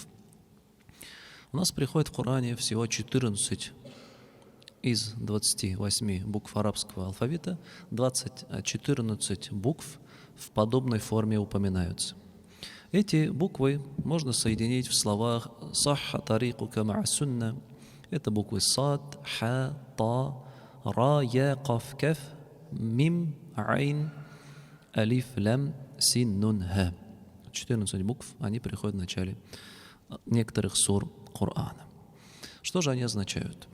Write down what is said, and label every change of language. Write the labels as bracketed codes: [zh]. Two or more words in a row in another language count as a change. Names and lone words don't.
[ru] У нас приходит в Коране всего 14 из 28 букв арабского алфавита, 14 букв в подобной форме упоминаются. Эти буквы можно соединить в словах [ar] «صح طريقك مع السنة». [ru] Это буквы «сад», «ха», «та», «ра», «я», «каф», «каф», «мим», «айн», «алиф», «лям», «син», «нун», «ха». 14 букв, они приходят в начале некоторых сур Корана. Что же они означают?